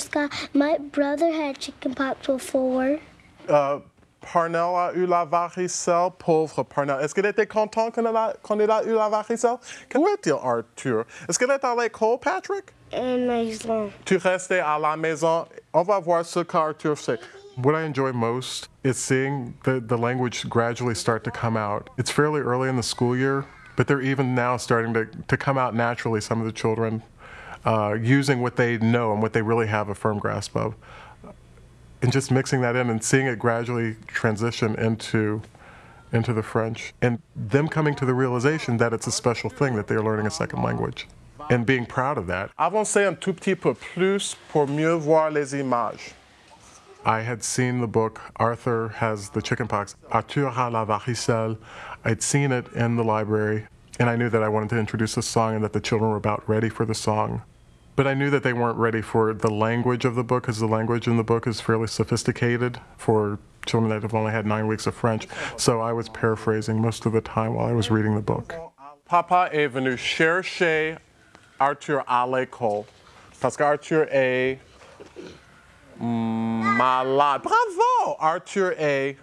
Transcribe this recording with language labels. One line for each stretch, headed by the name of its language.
English: Scott, my brother had chicken pox before.
French: Parnell a eu la varicelle. Pauvre Parnell. Est-ce qu'il était content quand il a eu la varicelle? Où est-il, Arthur? Est-ce qu'il est à l'école, Patrick? Maison. Tu restais à la maison. On va voir ce qu'Arthur fait.
English: What I enjoy most is seeing the language gradually start to come out. It's fairly early in the school year, but they're even now starting to come out naturally, some of the children, using what they know and what they really have a firm grasp of. And just mixing that in and seeing it gradually transition into the French. And them coming to the realization that it's a special thing that they're learning a second language. And being proud of that.
French: Avancez un tout petit peu plus pour mieux voir les images.
English: I had seen the book, Arthur Has the Chickenpox, Arthur a la varicelle. I'd seen it in the library, and I knew that I wanted to introduce a song and that the children were about ready for the song. But I knew that they weren't ready for the language of the book, because the language in the book is fairly sophisticated for children that have only had 9 weeks of French. So I was paraphrasing most of the time while I was reading the book.
French: Papa est venu chercher Arthur à l'école, parce qu'Arthur est malade. Bravo! Arthur est